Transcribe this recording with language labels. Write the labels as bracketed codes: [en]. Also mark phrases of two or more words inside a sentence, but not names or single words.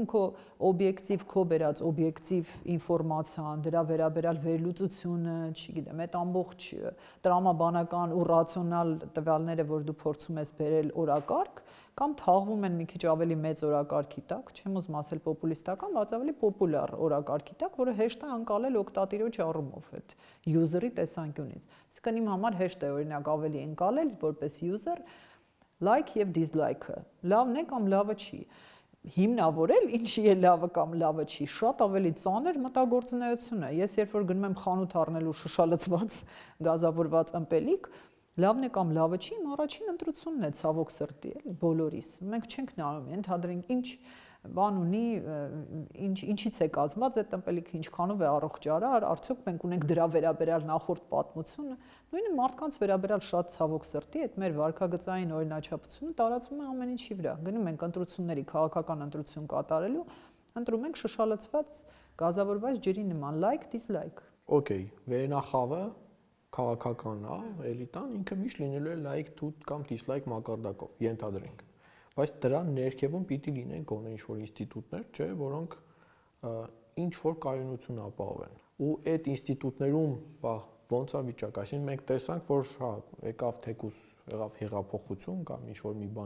[hy] քո օբյեկտիվ քո բերած օբյեկտիվ ինֆորմացիան դրա վերաբերյալ վերլուծությունը, չգիտեմ, այդ ամբողջ տրամաբանական ու ռացիոնալ տվյալները, որ դու փորձում ես բերել օրակարգ, կամ թաղվում են մի քիչ ավելի մեծ օրակարգի տակ, չեմ ուզում ասել պոպուլիստական, բայց ավելի պոպուլյար օրակարգի տակ, որը հեշտ է անցալել օգտատիրոջ առումով այդ user-ի տեսանկյունից։ Իսկն իմ համար հեշտ է օրինակ ավելի անցալել որպես [en] user like [hy] եւ dislike-ը։ Լավն է կամ լավը չի։ Հիմնավորել ինչի է լավը կամ լավը չի, շատ ավելի ծանր մտագործունեություն է։ Ես երբ որ գնում եմ խանութ առնելու շշալցված գազավորված ըմպելիք, լավն է կամ լավը չի, իմ առաջին ընտրությունն է ցավոք սրտի, էլի բոլորիս։ Մենք չենք նայում, ընդհանրենք ինչ բան ունի, ինչից է կազմված այդ ըմպելիքը, ինչքանով է առողջարար, արդյոք մենք ունենք դրա վերաբերյալ նախորդ պատմությունը, նույնը մարդկանց վերաբերյալ շատ ցավոք սրտի այդ մեր վարքագծային օրինաչափությունը տարածվում է ամեն ինչի վրա։ Գնում ենք ընտրությունների, քաղաքական ընտրություն կատարելու, ընտրում ենք շշալցված գազավորված ջրի նման, [en] like, dislike։ [hy] Okay, վերնախավը քաղաքական է, էլիտան ինքը միշտ լինելու է [en] like to [hy] կամ dislike մակարդակով, ենթադրենք։ Բայց դրա ներքևում պիտի լինեն գոնե ինչ-որ ինստիտուտներ, չէ, որոնք ինչ-որ կայունություն ապահովեն։ Ու այդ ինստիտուտներում, ոնց է վիճակը, այսինքն մենք տեսանք, որ եկավ թեկուս եղավ հեղափոխություն կամ ինչ-որ մի բան